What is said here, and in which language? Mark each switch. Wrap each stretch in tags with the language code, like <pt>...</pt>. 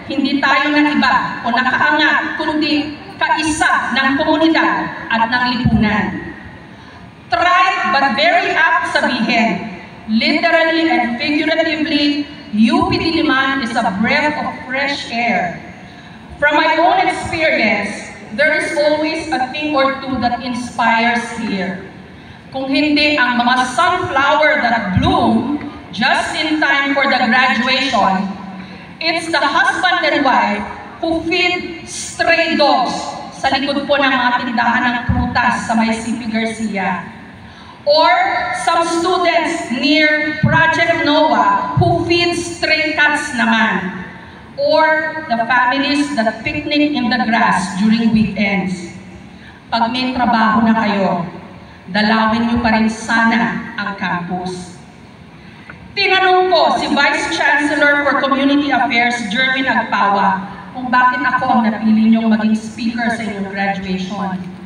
<tl>Hindi tayo ng iba o nakaangat, kundi kaisa ng komunidad at ng lipunan.</tl> <en>Trite but very apt</en> <tl>sabihin,</tl> <en>literally and figuratively, UP Diliman is a breath of fresh air. From my own experience, there is always a thing or two that inspires here.</en> <tl>Kung hindi ang mga</tl> <en>sunflower that bloom just in time for the graduation, it's the husband and wife who feed stray dogs</en> <tl>sa likod po ng mga tindahan ng prutas sa may CP Garcia.</tl> <en>Or some students near Project NOAA who feed stray cats naman. Or the families that picnic in the grass during weekends.</en> <tl>Pag may trabaho na kayo, dalawin niyo pa rin sana ang campus. Tinanong ko si Vice Chancellor for Community Affairs, Jerwin Agpawa, kung bakit ako ang napili niyong maging speaker sa inyong graduation.</tl>